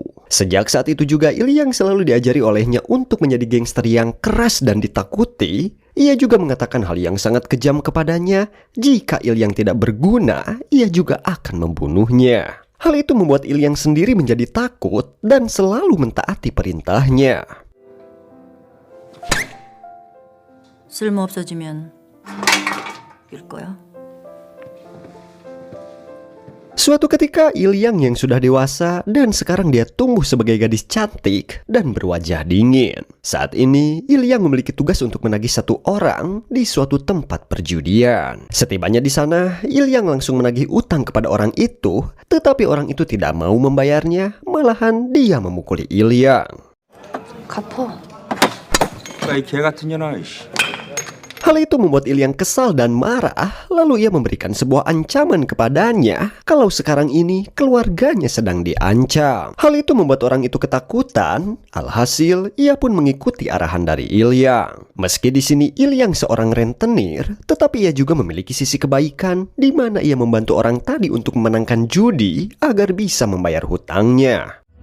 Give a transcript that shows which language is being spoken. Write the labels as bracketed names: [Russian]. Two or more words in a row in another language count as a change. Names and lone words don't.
[Indonesian] Sejak saat itu juga Ilyang selalu diajari olehnya untuk menjadi gangster yang keras dan ditakuti. Ia juga mengatakan hal yang sangat kejam kepadanya. Jika Ilyang tidak berguna, ia juga akan membunuhnya. Hal itu membuat Ilyang sendiri menjadi takut dan selalu mentaati perintahnya. [Korean] 쓸모 없어지면 일 거야. [Indonesian] Suatu ketika Ilyang yang sudah dewasa dan sekarang dia tumbuh sebagai gadis cantik dan berwajah dingin. Saat ini Ilyang memiliki tugas untuk menagih satu orang di suatu tempat perjudian. Setibanya di sana, Ilyang langsung menagih utang kepada orang itu, tetapi orang itu tidak mau membayarnya, malahan dia memukuli Ilyang. [Korean] 갚어. 이 개 같은 년아. [Indonesian] Hal itu membuat Ilyang kesal dan marah, lalu ia memberikan sebuah ancaman kepadanya kalau sekarang ini keluarganya sedang diancam. Hal itu membuat orang itu ketakutan, alhasil ia pun mengikuti arahan dari Ilyang. Meski di sini Ilyang seorang rentenir, tetapi ia juga memiliki sisi kebaikan di mana ia membantu orang tadi untuk memenangkan judi agar bisa membayar hutangnya.